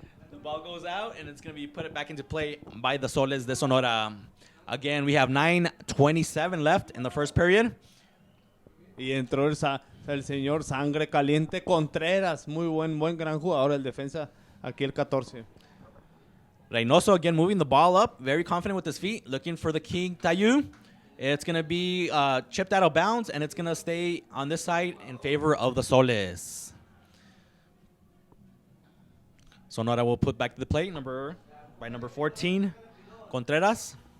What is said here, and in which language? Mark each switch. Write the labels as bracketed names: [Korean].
[English] The ball goes out, and it's going to be put back into play by the Soles de Sonora. Again, we have 9:27 left in the first period. [Spanish] Y entró el señor Sangre Caliente Contreras. Muy gran jugador, el defensa, aquí el 14. [English] Reynoso again moving the ball up, very confident with his feet, looking for the King Tayu. It's going to be chipped out of bounds, and it's going to stay on this side in favor of the Soles. Sonora will put back to the plate by number 14, Contreras.